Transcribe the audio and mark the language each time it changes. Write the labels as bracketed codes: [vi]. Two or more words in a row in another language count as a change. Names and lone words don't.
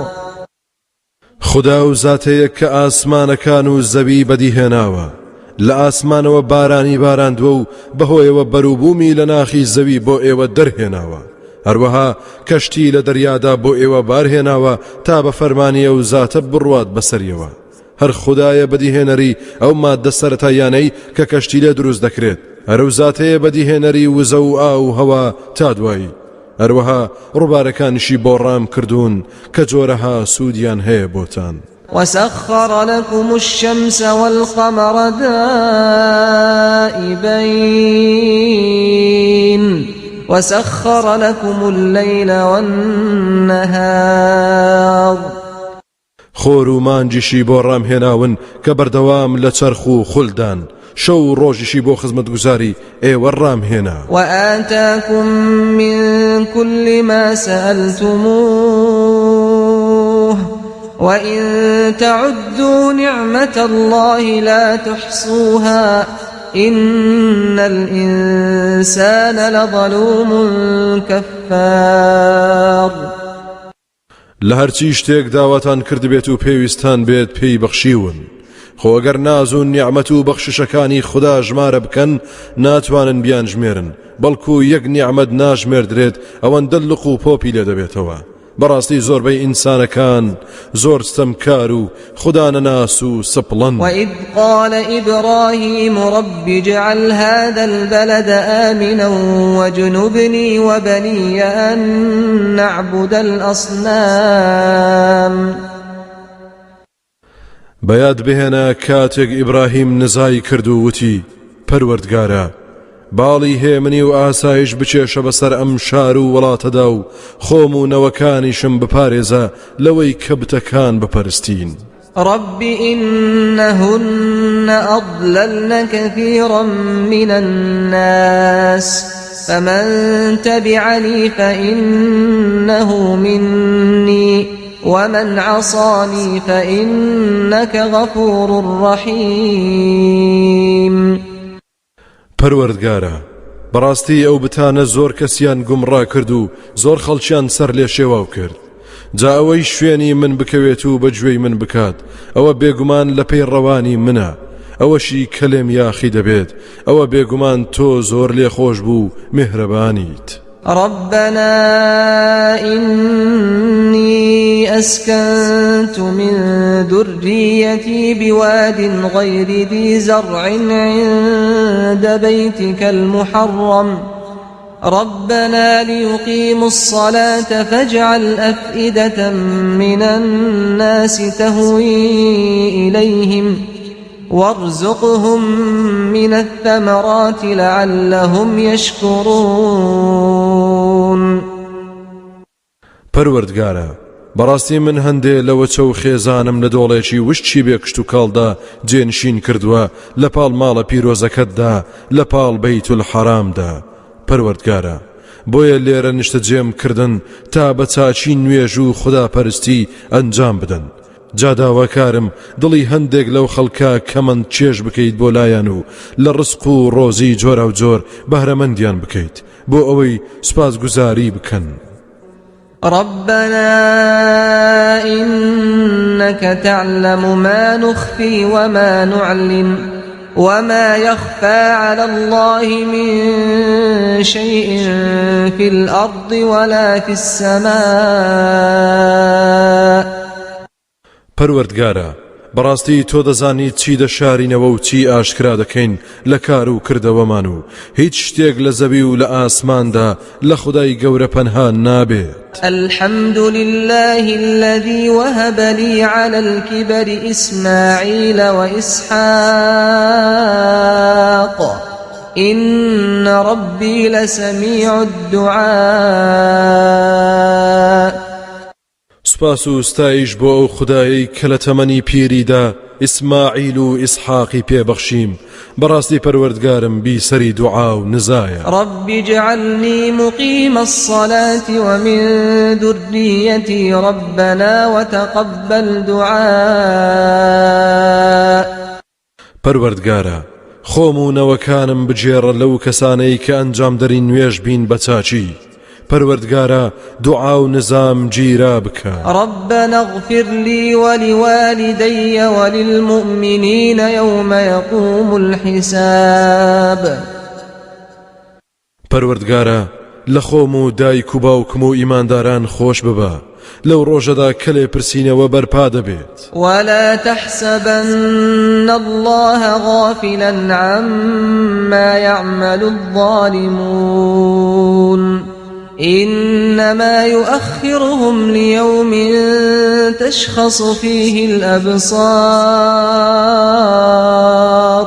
[ckb] خدا و زاتەیە کە ئاسمانەکان و زەوی بەدیهێناوە لە ئاسمانەوە بارانی باراندووە و بەهۆیەوە بەرووبوومی لە ناخی زەوی بۆ ئێوە دەرهێناوە هەروەها کەشتی لە دەریادا بۆ ئێوە بارهێناوە تا بە فەرمانی ئەو زاتە بڕوات بەسەریەوە هەر خدایە بەدیهێنەری ئەو ماددە سەرەتایانەی کە کەشتی لێ دروست دەکرێت هەرو زاتەیە بەدیهێنەری وزە و ئاو و هەوا تا دوایی هەروەها ڕووبارەکانیشی بۆ ڕام کردوون کە جۆرەها سوودیان هەیە بۆتان [ar] وسخر لكم الشمس والقمر دائبين وسخر لكم الليل والنهار [ckb] خۆر و مانجیشی بۆ ڕامهێناون کە بەردەوام لە چەرخ و خولدان شەو ڕۆژیشی بۆ خزمەتگوزاری ئێوە ڕامهێنا [ar] وآتاكم من كل ما سألتموه وإن تعدوا نعمة الله لا تحصوها إن الإنسان لظلوم كفار [ckb] لە هەرچی شتێک داواتان کردبێت و پێویستان بێت پێی بەخشیون خۆ ئەگەر ناز و نیعمەت و بەخششەکانی خدا ژمارە بکەن ناتوانن بیان ژمێرن بەڵکو یەک نیعمەت ناژمێردرێت ئەوەندە لق و پۆپی لێ دەبێتەوە بەڕاستی زۆربەی ئینسانەکان زۆر ستەمکار و خدا نەناس و سپڵەن [ar] وإذ قال إبراهيم رب اجعل هذا البلد آمنا واجنبني وبني أن نعبد الأصنام [ckb] بەیاد بهێنە کاتێک ئیبراهیم نزای کرد و وتی پەروەردگارە باڵی هێمنی و ئاسایش بچێشە بەسەر ئەم شار و وڵاتەدا و خۆم و نەوەکانیشم بپارێزە لەوەی کە بتەکان بپەرستین [ar] رب إنهن أضللن كثيرا من الناس فمن تبعني فإنه مني ومن عصاني فإنك غفور رحيم [ckb] پەروەردگارە بەڕاستی ئەو بتانە زۆر کەسیان گومڕا کرد و زۆر خەڵکیان سەر لێ شێواو کرد جا ئەوەی شوێنی من بکەوێت و بەگوێی من بکات ئەوە بێگومان لە پێی ڕەوانی منە ئەوەشی کەلێم یاخی دەبێت ئەوە بێگومان تۆ زۆر لێخۆش بوو میهرەبانیت [ar] ربنا إني أسكنت من ذريتي بواد غير ذي زرع عند بيتك المحرم ربنا ليقيموا الصلاة فاجعل أفئدة من الناس تهوي إليهم وارزقهم من الثمرات لعلهم يشكرون [ckb] پەروەردگارە بەڕاستی من هەندێ لەوە چەو خێزانم لە دۆڵێکی وشتی بێکشت و کاڵدا جێنشین کردووە لە پاڵ ماڵە پیرۆزەکەتدا لە پاڵ بەیت الحەرامدا پەروەردگارە بۆیە لێرە نیشتە جێم کردن تا بە چاچی نوێژ و خوداپەرستی ئەنجام بدەن جا داواکارم دڵی هەندێک لەو خەڵکە کە من چێژ بکەیت بۆ لایەن و لە ڕزق و ڕۆزی جۆرە و جۆر بەهرەمەندیان بکەیت بۆ ئەوەی سوپاسگوزاری بکەن [ar] ربنا إنك تعلم ما نخفي وما نعلن وما يخفى على الله من شيء في الأرض ولا في السماء [ckb] پەروەردگارە بەڕاستی تۆ دەزانی چی دەشارینەوە و چی ئاشکرا دەکەین لە کار و کردەوەمان و هیچ شتێک لە زەوی و لە ئاسماندا لە خودای گەورە پەنها نابێت [ar] الحمد لله الذي وهب لي على الكبر إسماعيل وإسحاق إن ربي لسميع الدعاء [ckb] سوپاس و ستایش بۆ ئەو خودایی کە لە تەمەنی پیریدا ئیسماعیل و ئیسحاقی پێبەخشیم بەڕاستی پەروەردگارم بیسەری دوعا و نزایە [ar] رب اجعلني مقيم الصلاة ومن ذريتي ربنا وتقبل دعاء [ckb] پەروەردگارە خۆم و نەوەکانم بجێڕە لەو کەسانەی کە ئەنجام دەری نوێژ بین بە چاچی پەروەردگارە دوعا و نزام گیرا بکە [ar] ربنا اغفر لي ولوالدي وللمؤمنين يوم يقوم الحساب [ckb] پەروەردگارە لە خۆم و دایک و باوکم و ئیمانداران خۆش ببە لەو ڕۆژەدا کە لێپرسینەوە بەرپا دەبێت [ar] ولا تحسبن الله غافلا عما يعمل الظالمون إنما يؤخرهم ليوم تشخص فيه الأبصار